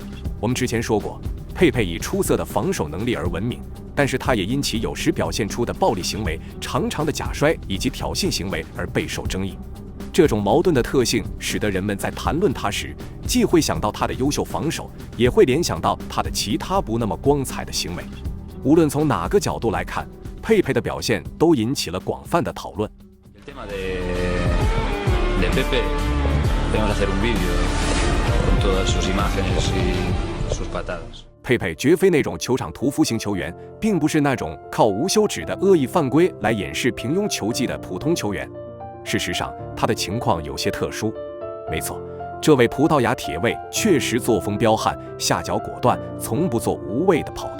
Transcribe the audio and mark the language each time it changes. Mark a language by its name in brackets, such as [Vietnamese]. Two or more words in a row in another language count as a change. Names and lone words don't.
[Chinese] 我们之前说过，佩佩以出色的防守能力而闻名，但是他也因其有时表现出的暴力行为、长长的假摔以及挑衅行为而备受争议。这种矛盾的特性使得人们在谈论他时，既会想到他的优秀防守，也会联想到他的其他不那么光彩的行为。无论从哪个角度来看，佩佩的表现都引起了广泛的讨论。 [Spanish] Pepe, tenemos que hacer un vídeo con todas sus imágenes y sus patadas. [Chinese] 佩佩绝非那种球场屠夫型球员，并不是那种靠无休止的恶意犯规来掩饰平庸球技的普通球员。事实上，他的情况有些特殊。没错，这位葡萄牙铁卫确实作风彪悍，下脚果断，从不做无谓的跑动。